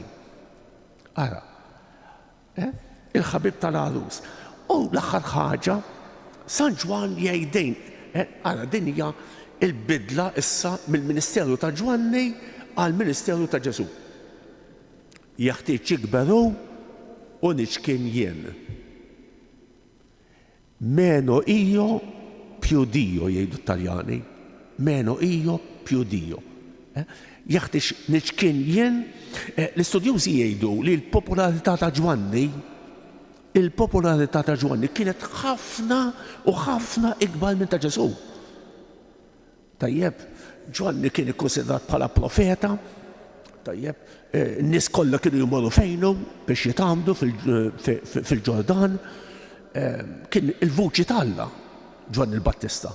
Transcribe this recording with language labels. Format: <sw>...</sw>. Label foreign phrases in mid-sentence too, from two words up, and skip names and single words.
<mt>Ara, il-ħabib tal-għarus. U l-aħħar ħaġa, San Ġwan jgħidin, ara din hija il-bidla issa mill-Ministeru ta' Ġwanni għall-Ministeru ta' Ġesu. Jaħtieġ jikberu u niċkien jien.</mt> <it>Meno io più Dio</it> <mt>jgħidu Taljani.</mt> <it>Meno io più Dio.</it> <mt>Jaħtieġ niċkien jien. L-istudjużi jgħidu li l-popolarità ta' Ġwanni kienet ħafna u ħafna ikbar minn ta' Ġesu. Tajjeb, Ġwanni kien ikkonsidrat bħala profeta, tajjeb, n-nies kollha kienu jmorru fejnu biex jitamdu fil-Ġordan, kien il-vuċi tal-Alla, Ġwanni l-Battista.</mt>